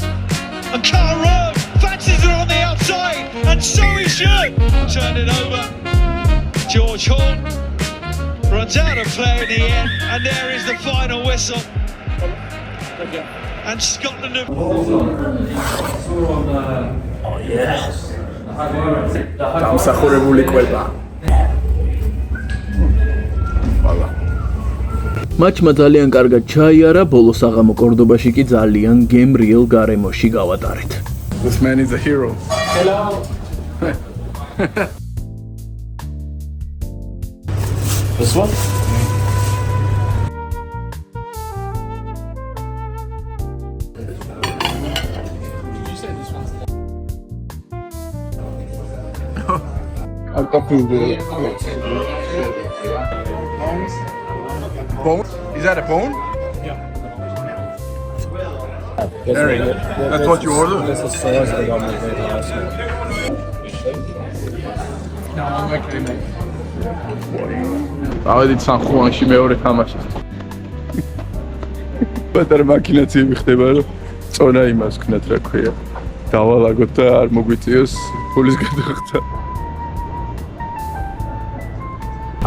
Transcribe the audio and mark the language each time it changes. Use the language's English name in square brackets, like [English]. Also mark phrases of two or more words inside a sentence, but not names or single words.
[English] And Carl Rowe fancies it on the outside, and so he should. Turn it over, George Horn. Runs out of play in the end, and there is the final whistle. And Scotland have... Oh yes. [Georgian] დამსახურებული კვება. ვალა. მატჩმა ძალიან კარგად ჩაიარა, ბოლო საღამო კორდობაში კი ძალიან გემრიელ გარემოში გავატარეთ. [English] This man is a hero. Hello. This one? I'm confused with it. Bone? Is that a bone? Yeah. Very good. That's what you ordered? This is sauce I got with it last night. No, I'm actually [Georgian] ავედით სანხუანში მეორე თამაში. პატარა მაკინაციები ხდება, რომ წონა იმას ქნათ რა ქვია. დავალაგოთ და არ მოგვიწიოს ფულის გადახდა.